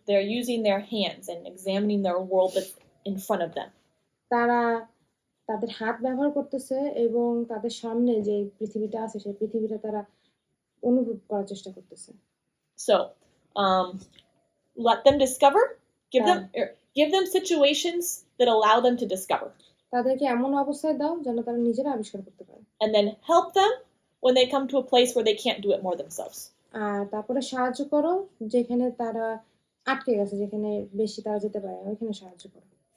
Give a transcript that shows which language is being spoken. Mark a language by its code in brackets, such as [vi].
[en] They're using their hands and examining their world that's in front of them. [bn] তারা তাদের হাত ব্যবহার করতেছে এবং তাদের সামনে যে পৃথিবীটা আছে সেই পৃথিবীটা তারা অনুভব করার চেষ্টা করতেছে। [en] So, let them discover, Give them situations that allow them to discover. [bn] তাদেরকে এমন অবস্থায় দাও যেন তারা নিজেরা আবিষ্কার করতে পারে। [en] And then help them when they come to a place where they can't do it more themselves. [bn] আর তারপরে সাহায্য করো যেখানে তারা আটকে গেছে, যেখানে বেশি তারা যেতে পারে ওইখানে সাহায্য করো।